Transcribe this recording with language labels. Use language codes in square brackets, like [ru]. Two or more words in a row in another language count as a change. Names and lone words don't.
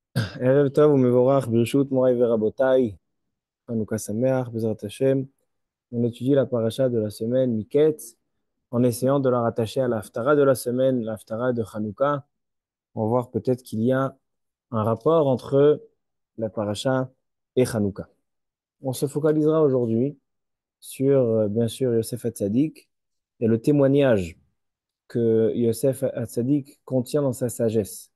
[he] ערב טוב ומבורך, ברשות מוריי ורבותיי, חנוכה שמח, בעזרת השם. [fr] On étudie la paracha de la semaine Miketz en essayant de la rattacher à la Haftara de la semaine, la Haftara de Hanouka. On va voir peut-être qu'il y a un rapport entre la paracha et Hanouka. On se focalisera aujourd'hui sur, bien sûr, Yosef Hatzadik et le témoignage que Yosef Hatzadik contient dans sa sagesse.